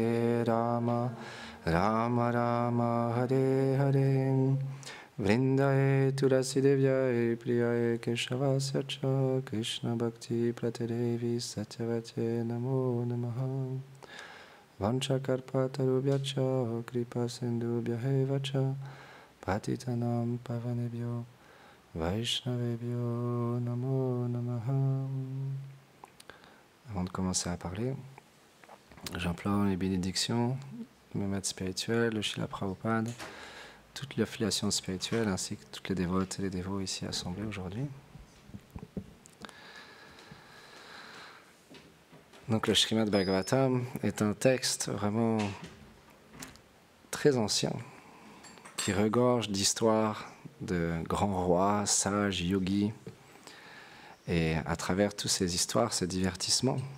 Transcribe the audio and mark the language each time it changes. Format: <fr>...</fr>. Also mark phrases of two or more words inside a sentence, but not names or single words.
<sa>Rama Rama Hare Hare Vrindaye Tulasi Devyaye Priyaye Keshavasya Cha Krishna Bhakti Praterevi Satyavate Namo Namaha Vanchakarpatarubhyacha Kripa Sindhubhyahevacha Patitanam Pavanebhyo Vaishnavebhyo Namo Namaha.</sa> <fr>Avant de commencer à parler, j'implore les bénédictions de mes maîtres spirituels, le Srila Prabhupada, toute l'affiliation spirituelle ainsi que toutes les dévotes et les dévots ici assemblés aujourd'hui. Donc le Srimad Bhagavatam est un texte vraiment très ancien qui regorge d'histoires de grands rois, sages, yogis, et à travers toutes ces histoires, ces divertissements</fr>